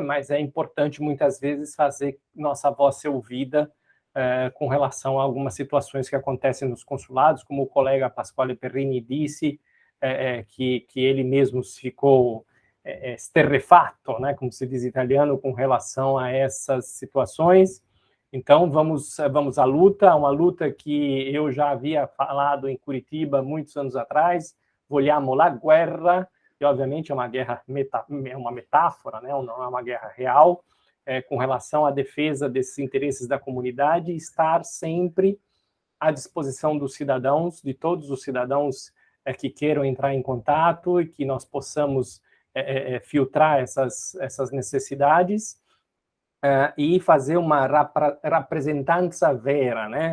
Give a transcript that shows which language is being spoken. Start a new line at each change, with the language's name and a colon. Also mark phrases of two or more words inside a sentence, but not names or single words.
Portuguese: Mas é importante, muitas vezes, fazer nossa voz ser ouvida com relação a algumas situações que acontecem nos consulados, como o colega Pasquale Perrini disse, que ele mesmo ficou esterrefato, né, como se diz em italiano, com relação a essas situações. Então, vamos à luta, uma luta que eu já havia falado em Curitiba muitos anos atrás,
Italian: vogliamo la guerra,
Portuguese: e obviamente é uma guerra, é uma metáfora, né, não é uma guerra real, com relação à defesa desses interesses da comunidade, e estar sempre à disposição dos cidadãos, de todos os cidadãos que queiram entrar em contato, e que nós possamos filtrar essas necessidades, e fazer uma representança vera, né?